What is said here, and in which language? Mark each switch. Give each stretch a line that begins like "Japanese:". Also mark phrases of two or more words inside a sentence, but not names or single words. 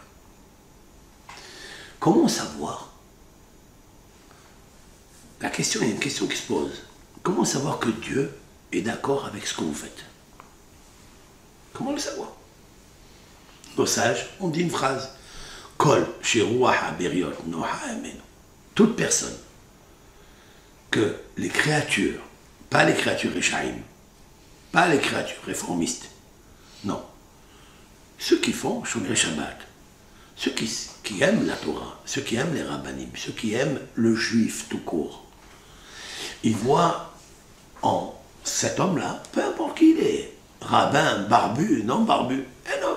French: Comment savoir? La question, il y a une question qui se pose. Comment savoir que Dieu est d'accord avec ce que vous faites? Comment le savoir? Nos sages ont dit une phrase.
Hebrew: כל שרוח הבריות נוחה הימנו.
French: Toute personne que les créatures, pas les créatures réchaïm, pas les créatures réformistes, non. Ceux qui font
Hebrew: שומר שבת,
French: ceux qui aiment la Torah, ceux qui aiment les rabbanim, ceux qui aiment le juif tout court, ils voient en cet homme-là, peu importe qui il est, rabbin, barbu, non barbu, un homme.